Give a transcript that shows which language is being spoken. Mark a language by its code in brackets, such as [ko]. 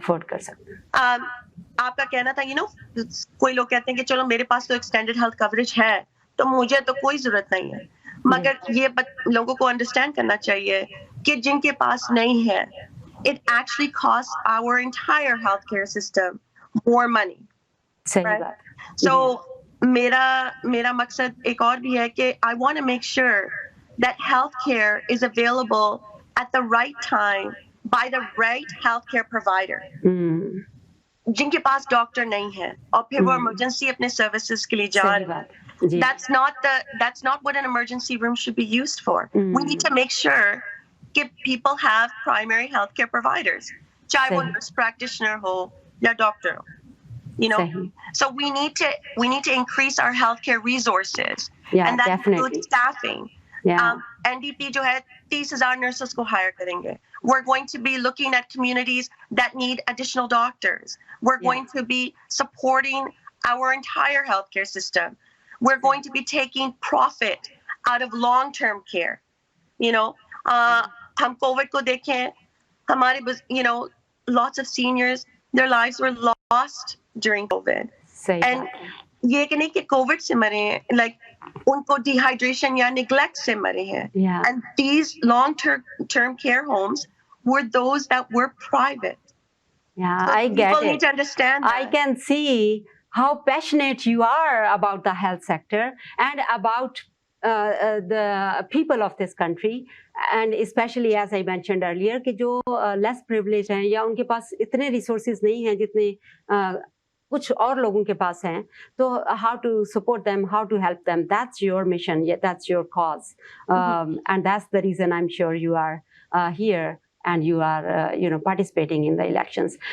[hi] आपका कहना था, कोई लोग कहते हैं कि चलो मेरे पास तो एक्सटेंडेड हेल्थ कवरेज है तो मुझे तो कोई जरूरत नहीं है, मगर ये लोगों को अंडरस्टैंड करना चाहिए कि जिनके पास नहीं है, [en] it actually costs our entire healthcare system more money. Right? So [hi] मेरा मकसद एक और भी है कि [en] I want to make sure that healthcare is available at the right time by the right healthcare provider. [hi] जिनके पास डॉक्टर नहीं है और फिर वो इमरजेंसी अपने सर्विसेज के लिए जा रहे हैं, [en] that's not what an emergency room should be used for. We need to make sure कि people have primary healthcare providers, चाहे वो nurse practitioner हो या doctor हो, So we need to increase our healthcare resources, and that includes staffing. [hi] NDP जो है 30,000 nurses को hire करेंगे. [en] We're going to be looking at communities that need additional doctors. We're going to be supporting our entire healthcare system. We're going to be taking profit out of long-term care. [hi] हम Covid को देखें, हमारे [en] lots of seniors, their lives were lost during COVID. [hi] And ये कि नहीं कि Covid से मरे हैं, like उनको dehydration या neglect से मरे हैं. [en] And these long-term care homes were those that were private. Yeah, so I get it. People need to understand that. I can see how passionate you are about the health sector and about the people of this country, and especially as I mentioned earlier [hi] कि जो less privileged हैं या उनके पास इतने resources नहीं हैं जितने कुछ और लोगों के पास हैं, [en] तो how to support them, how to help them, that's your mission, that's your cause, and that's the reason I'm sure you are here and you are participating in the elections.